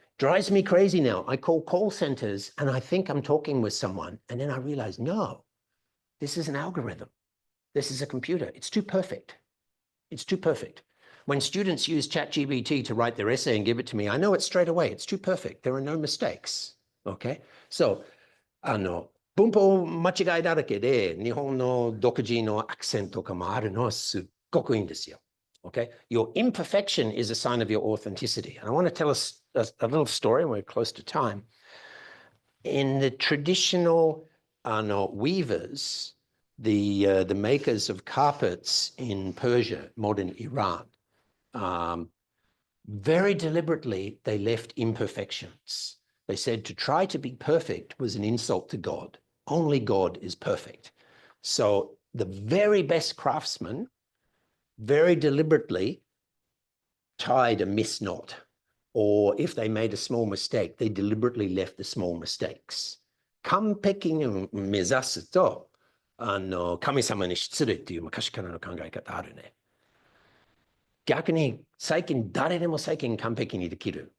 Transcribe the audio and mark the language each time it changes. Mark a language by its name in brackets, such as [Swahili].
[English] Drives me crazy now. I call centers and I think I'm talking with someone, and then I realize, no, this is an algorithm. This is a computer. It's too perfect. It's too perfect. When students use ChatGPT to write their essay and give it to me, I know it straight away. It's too perfect. There are no mistakes. Okay? [Japanese] So, 文法間違いだらけで、日本の独自のアクセントとかもあるのはすっごくいいんですよ。 [English] Okay? Your imperfection is a sign of your authenticity. And I want to tell us a little story, and we're close to time. In the traditional weavers, the makers of carpets in Persia, modern Iran, very deliberately, they left imperfections. They said to try to be perfect was an insult to God. Only God is perfect. So the very best craftsmen very deliberately tied a miss knot, or if they made a small mistake, they deliberately left the small mistakes. [Japanese] 完璧に目指すと、神様に失礼っていう昔からの考え方あるね。逆に最近誰でも最近完璧にできる。